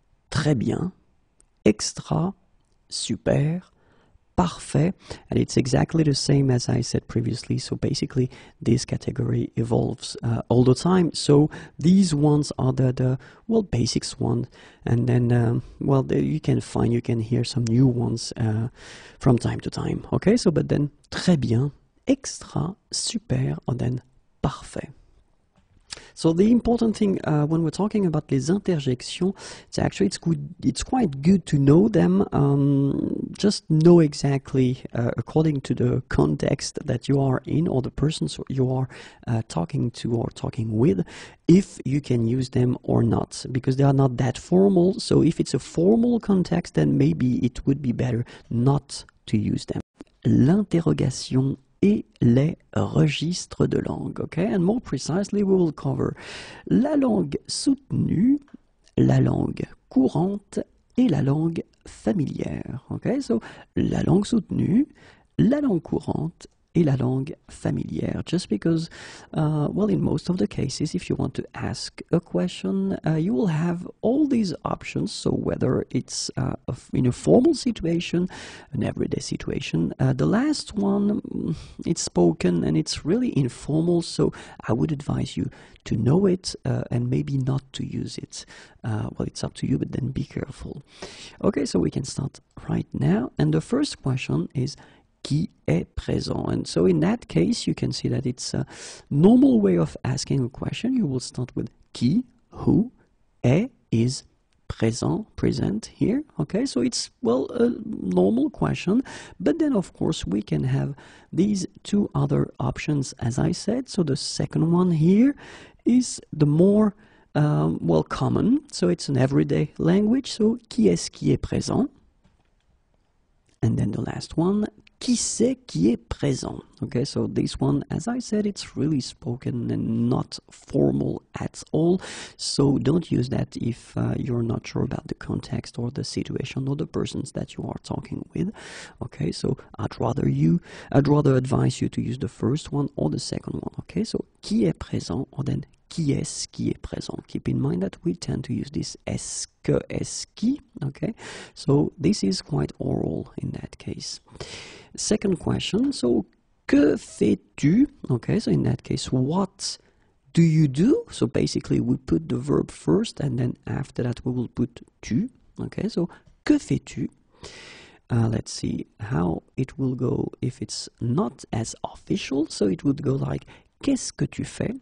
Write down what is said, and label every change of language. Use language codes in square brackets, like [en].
[fr] Très bien, extra, super, parfait. [en] And it's exactly the same as I said previously. So basically, this category evolves all the time. So these ones are the basics ones. And then, you can hear some new ones from time to time. Okay, so but then, [fr] très bien, [en] extra, super, and then parfait. So the important thing when we're talking about [fr] les interjections, [en] it's quite good to know them. Just know exactly according to the context that you are in or the persons you are talking to or talking with, if you can use them or not, because they are not that formal. So if it's a formal context, then maybe it would be better not to use them. [fr] L'interrogation et les registres de langue. [en] Okay, and more precisely, we will cover [fr] la langue soutenue, la langue courante et la langue familière. Okay, so la langue soutenue, la langue courante et la langue familière. [en] Just because, in most of the cases, if you want to ask a question, you will have all these options. So whether it's in a formal situation, an everyday situation, the last one, it's spoken and it's really informal. So I would advise you to know it and maybe not to use it. It's up to you, but then be careful. Okay, so we can start right now. And the first question is, [fr] qui est présent? [en] And so in that case, you can see that it's a normal way of asking a question. You will start with qui, who, est is présent, present here. Okay, so it's, a normal question. But then, of course, we can have these two other options, as I said. So the second one here is the more, common. So it's an everyday language. [fr] So qui est-ce qui est présent? [en] And then the last one, [fr] qui c'est qui est présent? [en] Okay, so this one, as I said, it's really spoken and not formal at all. So don't use that if you're not sure about the context or the situation or the persons that you are talking with. Okay, so I'd rather advise you to use the first one or the second one. [fr] Okay, so qui est présent, or then qui est-ce qui est présent? [en] Keep in mind that we tend to use this est-ce que, est-ce qui, okay? So this is quite oral in that case. Second question, so [fr] que fais-tu? [en] Okay, so in that case, what do you do? So basically we put the verb first and then after that we will put tu. Okay, so [fr] que fais-tu? [en] Let's see how it will go if it's not as official. So it would go like, [fr] qu'est-ce que tu fais?